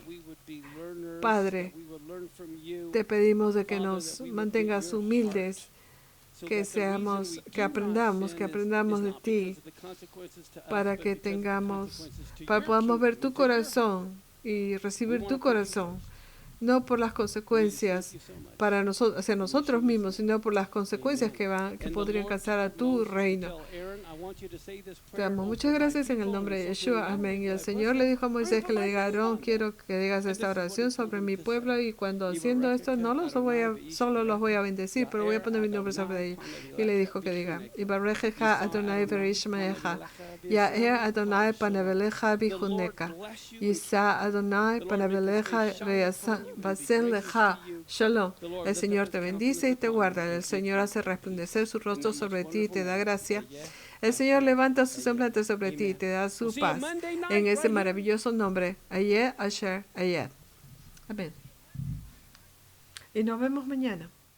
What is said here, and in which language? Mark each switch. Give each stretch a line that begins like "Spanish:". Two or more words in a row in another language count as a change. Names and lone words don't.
Spanish: Padre, te pedimos de que nos mantengas humildes, que aprendamos de ti, para que podamos ver tu corazón y recibir tu corazón, no por las consecuencias para nosotros, hacia nosotros mismos, sino por las consecuencias que podrían causar a tu reino. Te damos muchas gracias en el nombre de Yeshua. Amén. Y el Señor le dijo a Moisés que le diga a Aarón, quiero que digas esta oración sobre mi pueblo, y cuando haciendo esto solo los voy a bendecir, pero voy a poner mi nombre sobre ellos. Y le dijo que diga,
Hebrew: יברכך אדוני וישמרך, יאר אדוני פניו אליך ויחנך, ישא אדוני פניו אליך וישם לך. שלום.
Spanish: El Señor te bendice y te guarda. El Señor hace resplandecer su rostro sobre ti y te da gracia. El Señor levanta su semblante sobre ti y te da su paz. En ese maravilloso nombre,
Hebrew: אהיה אשר אהיה.
Spanish: Amén. Y nos vemos mañana.